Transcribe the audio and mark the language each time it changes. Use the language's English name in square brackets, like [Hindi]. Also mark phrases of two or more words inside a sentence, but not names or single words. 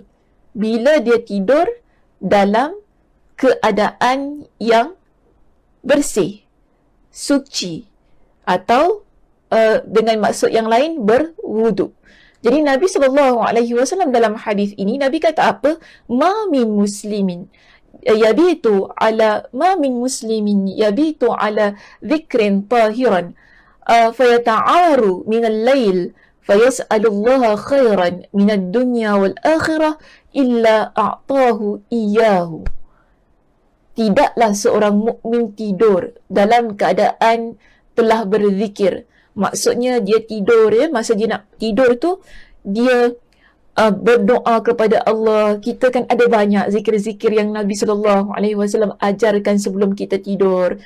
[Malay] Bila dia tidur dalam keadaan yang bersih, suci, atau dengan maksud yang lain berwuduk. Jadi Nabi SAW dalam hadis ini, Nabi kata apa? [Arabic] ما من مسلم يبيت على ذكر طاهرا فيتعار من الليل فيسأل الله خيرا من الدنيا والآخرة إلا أعطاه إياه. [Malay] Tidaklah seorang mukmin tidur dalam keadaan telah berzikir. Maksudnya dia tidur, masa dia nak tidur tu dia berdoa kepada Allah. Kita kan ada banyak zikir-zikir yang Nabi SAW ajarkan sebelum kita tidur.